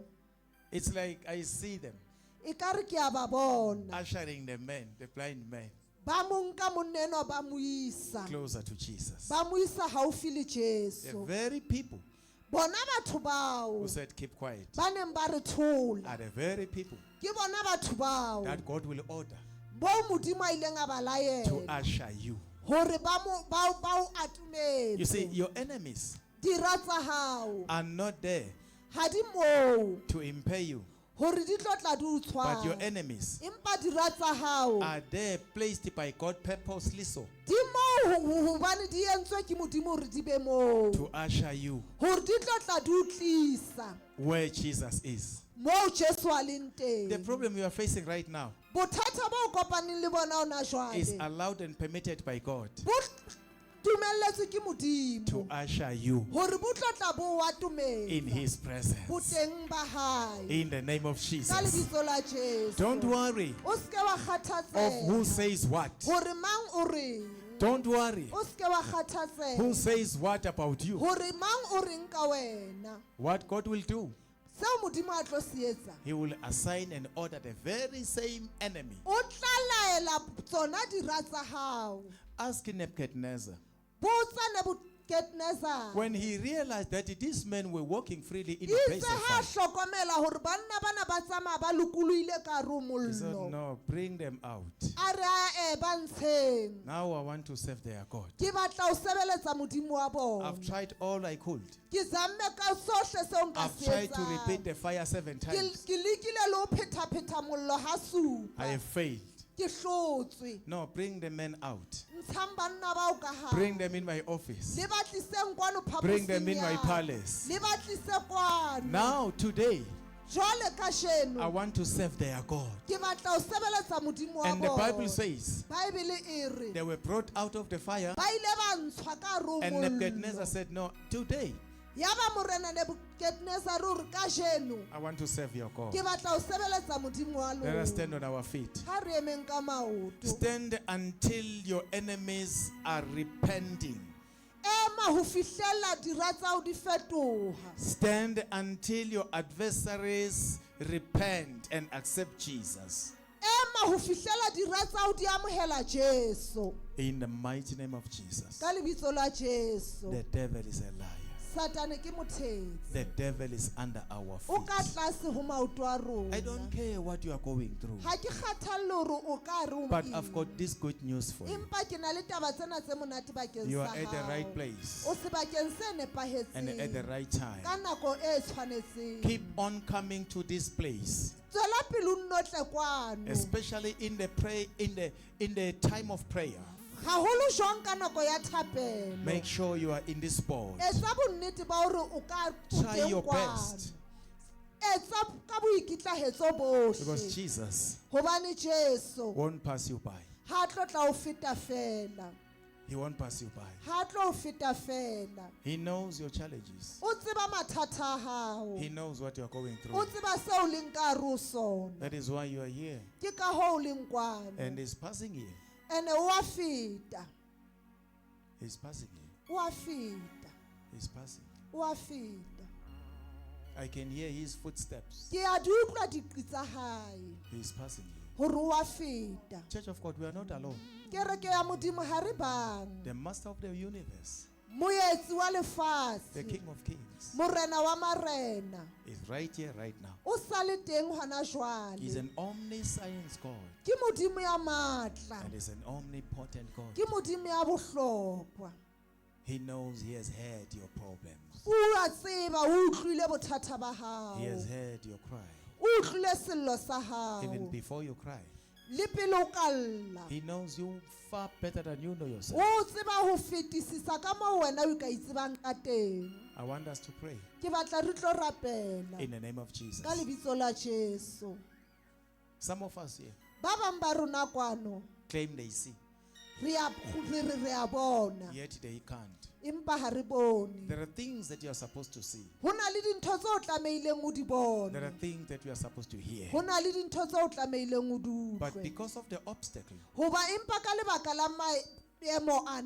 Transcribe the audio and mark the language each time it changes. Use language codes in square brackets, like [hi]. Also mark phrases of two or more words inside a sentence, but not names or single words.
[en] It's like I see them [st] E ka re ke a ba bona. [en] ushering the man, the blind man, [st] Ba mo nka monna enwa ba mo isa. [en] closer to Jesus. [st] Ba mo isa haufi le [en] The [st] Jesu. [en] very people [st] Bona batho bao [en] who said, keep quiet, [st] ba neng ba re thola. [en] are the very people [st] Ke bona batho bao [en] that God will order [st] bo modimo a ileng a ba [en] to [st] laela [en] usher you. [st] hore ba o [en] You see, [st] atumetse. [en] your enemies [st] Dira tsa hao [en] are not there [st] ha di moo [en] to impair you, [st] hore di tlo tla di o [en] but your [st] tshwara. [en] enemities [st] Empa dira tsa hao [en] are there placed by God purposely so [st] di moo hobane di entswe ke modimo hore di be moo [en] to usher you [st] hore di tlo tla di o tlisa [en] where Jesus is. [st] moo Jesu a leng [en] The [st] teng. [en] problem you are facing right now [st] Bothata ba o kopaneng le bona ona [en] is [st] jwale [en] allowed and permitted by God [st] bo dumelletswe ke modimo [en] to usher you [st] hore bo tlo tla bo o [en] in [st] atometsa [en] His presence. [st] boteng ba hae [en] In the name of [st] ka [en] Jesus. [st] lebitso la Jesu. [en] Don't worry [st] O ske wa [en] of who [st] kgathatseha [en] says what. [st] hore mang o reng. [en] Don't worry [st] O ske wa [en] who [st] kgathatseha [en] says what about you. [st] hore mang o reng ka wena. [en] What God will do, [st] Seo modimo a tlo se etsa. [en] He will assign and order the very same enemy. [st] O tla laela tsona dira tsa hao. [en] Ask Nebuchadnezzar, [st] Botsa Nebukadnezar. [en] when he realized that these men were walking freely in the [st] Itse [en] place of [st] ha [en] fire, [st] hlokomela hore banna bana ba tsamaya ba lokolohile ka hare ho [en] he said, [st] mollo. [en] no, bring them out. [st] A re ae ba ntsheng. [en] Now I want to serve their God. [st] Ke batla ho sebeletsa modimo wa bona. [en] I've tried all I could. [st] Ke zamme ka sohle seo nka [en] I've [st] se [en] tried to [st] etsang. [en] repeat the fire 7 times. [st] Ke lekile le ho pheta mollo ha supa. [en] I have failed. [st] Ke hlotswe. [en] No, bring the men out. [st] Ntshang banna bao ka hare. [en] Bring them in my office. [st] Le ba tliseng kwano phaposing [en] Bring them in [st] ya [en] my [st] ka. [en] palace. [st] Le ba tlise kwano. [en] Now, today, [st] Jwale ka [en] I [st] sheno. [en] want to serve their God. [st] Ke batla ho sebeletsa modimo wa [en] And the [st] bona. [en] Bible says, [st] Bible e re. [en] they were brought out of the fire. [st] Ba ile ba ntshwa ka hare ho [en] And Nebuchadnezzar [st] mollo. [en] said, no, today, [st] Yaba morena Nebukadnezar o re ka sheno. [en] I want to serve your God. [st] Ke batla ho sebeletsa modimo wa [en] Let us stand [st] lona. [en] on our feet. [st] Ha re emeng ka maoto. [en] Stand until your enemies are repenting. [st] Ema ho fihlela dira tsa ho di fetoha. [en] Stand until your adversaries repent and accept Jesus. [st] Ema ho fihlela dira tsa ho di amohela Jesu. [en] In the mighty name of Jesus. [st] Ka lebitso la Jesu. [en] The devil is a liar. [st] Satane ke motheetsi. [en] The devil is under our [st] O ka [en] feet. [st] tlase ho maoto a rona. [en] I don't care what you are going through, [st] Ha ke kgathalle hore o ka re o [en] but [st] eng. [en] I've got this good news for you. [st] Empa ke na le taba tsena tse monate bakeng [en] You [st] sa [en] are at the [st] hao. [en] right place [st] O sebakeng se [en] and at the [st] nepahetseng. [en] right [st] Ka [en] time. [st] nako e tshwanetseng. [en] Keep on coming to this place, [st] Tswela pele o nnotle kwano. [en] especially in the time of prayer. [st] Haholo jwang ka nako ya thapelo. [en] Make sure you are in this spot. [st] Etsa bonnete ba hore o ka [en] Try your best, [st] Etsa ka boikitlahetso [en] because [st] bohle. [en] Jesus [st] Hobane Jesu [en] won't pass you by. [st] ha tlo tla o feta fela. [en] He won't pass you by. [st] Ha tlo o feta fela. [en] He knows your challenges. [st] O tseba mathata a hao. [en] He knows what you are going [st] O [en] through. [st] tseba seo o leng ka hare ho sona. [en] That is why you are here. [st] Ke ka hoo o leng kwano. [en] And he's passing here. [st] Ene o a feta. [en] He's passing here. [st] O a feta. [en] He's passing. [st] O a feta. [en] I can hear his footsteps. [st] Ke a di utlwa diqi tsa hae. [en] He's passing here. [st] Hore o a feta. [en] Church of God, we are not alone. [st] Kereke ya modimo ha re bang. [en] The master of the universe, [st] Moetsi wa [en] the [st] lefatshe. [en] King of Kings, [st] Morena wa marena. [en] is right here, right now. [st] O sa le teng hona [en] He's [st] jwale. [en] an omniscience God [st] Ke modimo ya matla. [en] and is an omnipotent God. [st] Ke modimo ya bohlokwa. [en] He knows he has heard your problems. [st] O a tseba o utlwile bothata ba hao. [en] He has heard your cry. [st] O utlwile sello sa [en] Even [st] hao. [en] before you cry, [st] Le pele o ka lla. [en] he knows you far better than you know yourself. [st] O tseba ho fetisisa ka moo wena o ka itsebang ka teng. [en] I want us to pray [st] Ke batla re tlo rapela [en] in the name of Jesus. [st] ka lebitso la Jesu. [en] Some of us here [st] Ba bang ba rona kwano [en] claim they see, [st] re a bona [en] yet they can't. [st] empa ha re bone. [en] There are things that you are supposed to see. [st] Ho na le dintho tse o tlameileng o di bone. [en] There are things that you are supposed to hear. [st] Ho na le dintho tse o tlameileng o di [en] But [st] utlwe. [en] because of the obstacle, [st] Hoba empa ka lebaka la maemo ana